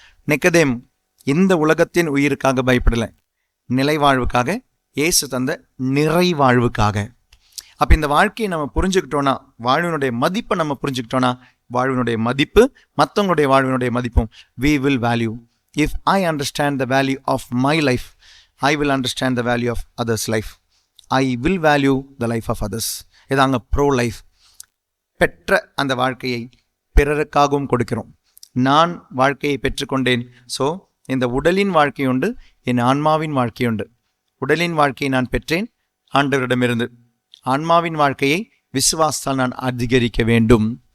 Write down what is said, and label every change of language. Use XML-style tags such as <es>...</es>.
<ta>நிக்கதேம் இந்த உலகத்தின் உயிருக்காக பயப்படலை, நிலைவாழ்வுக்காக, இயேசு தந்த நிறைவாழ்வுக்காக. அப்போ இந்த வாழ்க்கையை நம்ம புரிஞ்சுக்கிட்டோன்னா, வாழ்வினுடைய மதிப்பை நம்ம புரிஞ்சுக்கிட்டோன்னா, வாழ்வினுடைய மதிப்பு மற்றவங்களுடைய வாழ்வினுடைய மதிப்பும்</ta> <en>we will value. If I understand the value of my life, I will understand the value of others' life. I will value the life of others.</en> <ta>இதாங்க ப்ரோ லைஃப். பெற்ற அந்த வாழ்க்கையை பிறருக்காகவும் கொடுக்கிறோம். நான் வாழ்க்கையை பெற்றுக்கொண்டேன், ஸோ இந்த உடலின் வாழ்க்கையுண்டு, என் ஆன்மாவின் வாழ்க்கையுண்டு. உடலின் வாழ்க்கையை நான் பெற்றேன் ஆண்டவரிடமிருந்து, ஆன்மாவின் வாழ்க்கையை விசுவாசத்தால் நான் அதிகரிக்க வேண்டும்.</ta>